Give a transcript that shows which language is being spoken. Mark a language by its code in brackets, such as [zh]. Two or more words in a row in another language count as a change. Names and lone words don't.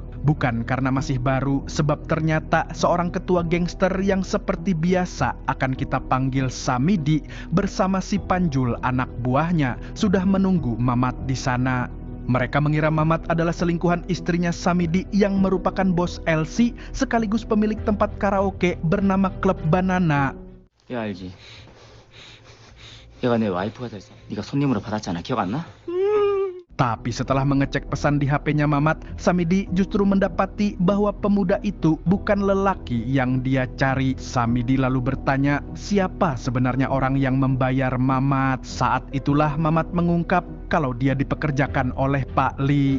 [id] Bukan karena masih baru, sebab ternyata seorang ketua gangster yang seperti biasa akan kita panggil Samidi bersama si Panjul anak buahnya sudah menunggu Mamat di sana. Mereka mengira Mamat adalah selingkuhan istrinya Samidi yang merupakan bos LC sekaligus pemilik tempat karaoke bernama Klub Banana. [ko] 야 알지? 얘가 내 와이프가 돼서 네가 손님으로 받았잖아. 기억 안 나? [id] Tapi setelah mengecek pesan di HP-nya Mamat, Samidi justru mendapati bahwa pemuda itu bukan lelaki yang dia cari. Samidi lalu bertanya, siapa sebenarnya orang yang membayar Mamat? Saat itulah Mamat mengungkap kalau dia dipekerjakan oleh Pak Lee.